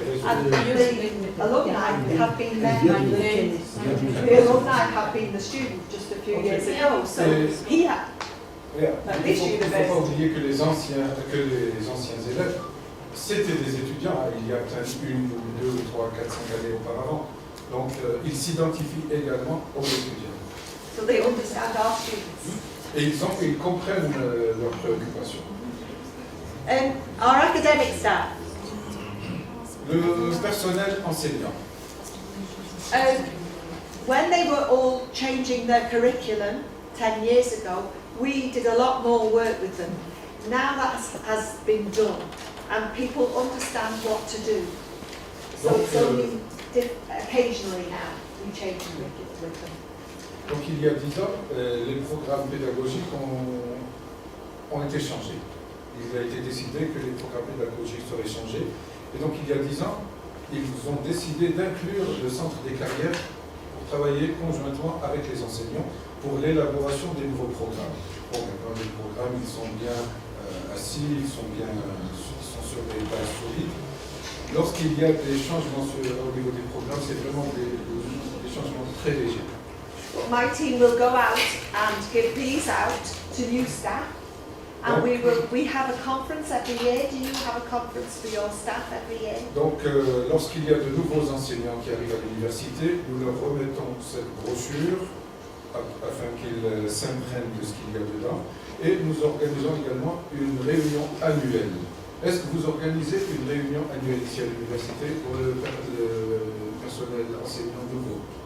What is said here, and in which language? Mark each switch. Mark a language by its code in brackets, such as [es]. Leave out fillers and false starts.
[en] And the alumni have been there. The alumni have been the student just a few years ago, so he had. [fr] Il ne faut pas oublier que les anciens élèves, c'était des étudiants, il y a peut-être 1 ou 2 ou 3, 4, 5 années auparavant. Donc, ils s'identifient également aux étudiants. [en] So they understand our students. [fr] Et ils comprennent leurs préoccupations. [en] Our academic staff. [fr] Le personnel enseignant. [en] When they were all changing their curriculum 10 years ago, we did a lot more work with them. Now that has been done, and people understand what to do. So it's only occasionally now we change curriculum with them. [fr] Donc il y a 10 ans, les programmes pédagogiques ont été changés. Il a été décidé que les programmes pédagogiques seraient changés. Et donc il y a 10 ans, ils ont décidé d'inclure le centre des carrières pour travailler conjointement avec les enseignants pour l'élaboration des nouveaux programmes. Bon, maintenant les programmes, ils sont bien assis, ils sont sur des bases solides. Lorsqu'il y a des changements au niveau des programmes, c'est vraiment des changements très légers. [en] But my team will go out and give these out to new staff, and we have a conference every year. Do you have a conference for your staff every year? [fr] Donc, lorsqu'il y a de nouveaux enseignants qui arrivent à l'université, nous leur remettons cette brochure afin qu'ils s'imprègnent de ce qu'il y a dedans. Et nous organisons également une réunion annuelle. Est-ce que vous organisez une réunion annuelle ici à l'université pour le personnel enseignant nouveau?